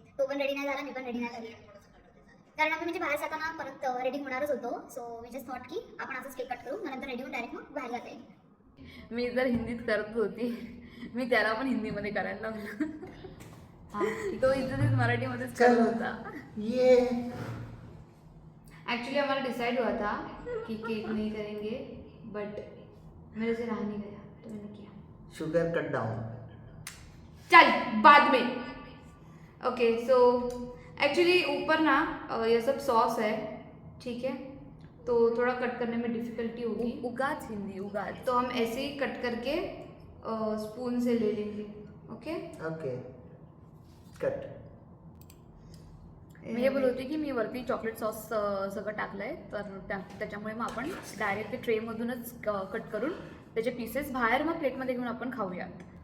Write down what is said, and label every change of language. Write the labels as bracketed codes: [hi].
[mr] तो पण रेडी नाही झाला, मी पण रेडी नाही झाली. कारण आम्ही म्हणजे बाहेर जाताना परत रेडी होणारच होतो. [en] so we just thought [mr] की आपण असंच केक कट करू, मग नंतर रेडी होऊन डायरेक्ट मग बाहेर जाता येईल. मी जर हिंदीत करत होती, मी त्याला पण हिंदीमध्ये करायला लावलं. तो इथं मराठीमध्येच करत होता. [hi] ये एक्चुअली हमारा डिसाइड हुआ था कि केक नहीं करेंगे, बट मेरे से रहा नहीं गया तो मैंने किया. [en] Sugar cut down. [hi] चल बाद में. ओके सो एक्चुअली ऊपर ना ये सब सॉस है, ठीक है, तो थोड़ा कट करने में डिफिकल्टी होगी. [mr] उगाच हिंदी उगाच. [hi] तो हम ऐसे ही कट करके स्पून से ले लेंगे. [en] Okay okay cut. [mr] मी हे बोलत होते की मी वरती चॉकलेट सॉस सगळं टाकलंय, तर त्याच्यामुळे मग आपण डायरेक्ट ते ट्रेमधूनच कट करून त्याचे पीसेस बाहेर मग प्लेटमध्ये घेऊन आपण खाऊयात.